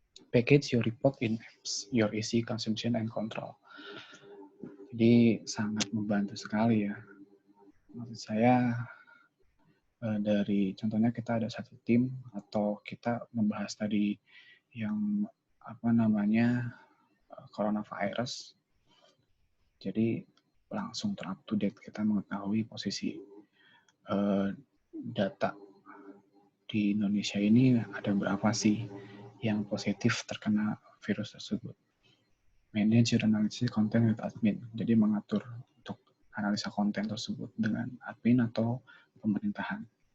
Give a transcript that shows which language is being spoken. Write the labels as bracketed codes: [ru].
[en] Package your report in apps, your easy consumption and control. [id] Jadi sangat membantu sekali ya. Maksud saya dari contohnya kita ada satu tim atau kita membahas tadi yang apa namanya coronavirus. Jadi langsung ter-up to date, kita mengetahui posisi data di Indonesia ini ada berapa sih yang positif terkena virus tersebut. [en] Manage your analysis content with admin. [id] Jadi mengatur untuk analisa konten tersebut dengan admin atau pemerintahan.